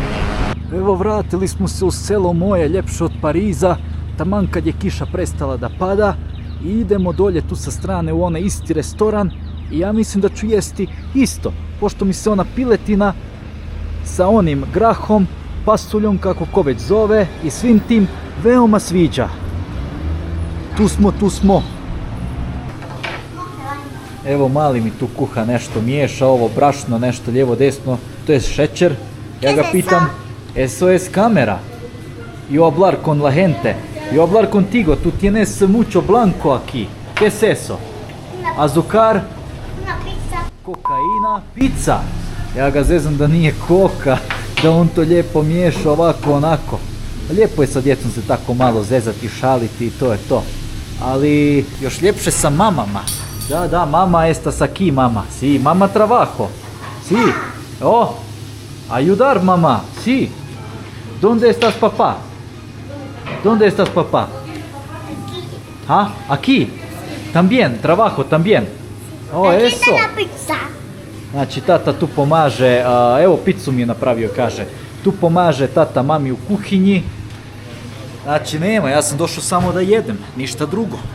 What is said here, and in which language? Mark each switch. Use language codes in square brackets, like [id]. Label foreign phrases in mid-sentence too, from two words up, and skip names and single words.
[bs] Evo, vratili smo se u selo moje, ljepše od Pariza, taman kad je kiša prestala da pada, i idemo dolje tu sa strane u onaj isti restoran i ja mislim da ću jesti isto, pošto mi se ona piletina sa onim grahom, pasuljom, kako ko već zove, i svim tim veoma sviđa. Tu smo. Evo, mali mi tu kuha nešto, miješa ovo brašno, nešto lijevo desno, to je šećer. Ja ga pitam, [es] eso es cámara. Yo hablar con la gente. Yo hablar contigo, tú tienes mucho blanco aquí. ¿Qué es eso? Azúcar, Una pizza. [bs] kokaina, pizza. Ja ga zezam da nije koka, da on to lijepo miješa ovako onako. Lijepo je sa djecom se tako malo zezati, šaliti i to je to. Ali još ljepše sa mamama. [es] Da, mama estas aquí, mama. Sí, mama trabajo. Sí. Oh, ayudar, mamá. Sí. ¿Dónde estás, papá? ¿Dónde estás, papá? ¿Ah? Aquí. También, trabajo también. Oh, Aquí eso. está la pizza. [bs] Znači, tata tu pomaže, evo picu mi je napravio, kaže. Tu pomaže tata mami u kuhinji. Znači, nema, ja sam došao samo da jedem, ništa drugo.